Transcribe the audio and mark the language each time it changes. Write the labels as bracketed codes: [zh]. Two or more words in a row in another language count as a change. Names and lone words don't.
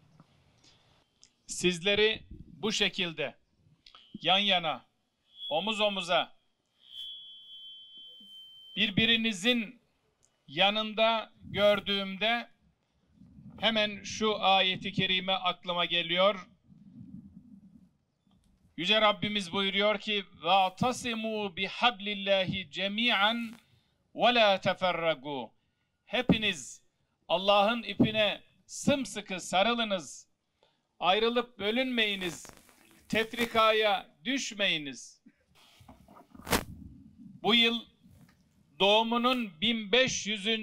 [tr] Sizleri bu şekilde yan yana, omuz omuza, birbirinizin yanında gördüğümde hemen şu ayeti kerime aklıma geliyor. Yüce Rabbimiz buyuruyor ki [ar] وَاَعْتَصِمُوا بِحَبْلِ اللّٰهِ جَمِيعًا وَلَا تَفَرَّقُوا. [tr] Hepiniz Allah'ın ipine sımsıkı sarılınız, ayrılıp bölünmeyiniz, tefrikaya düşmeyiniz. Bu yıl doğumunun 1500.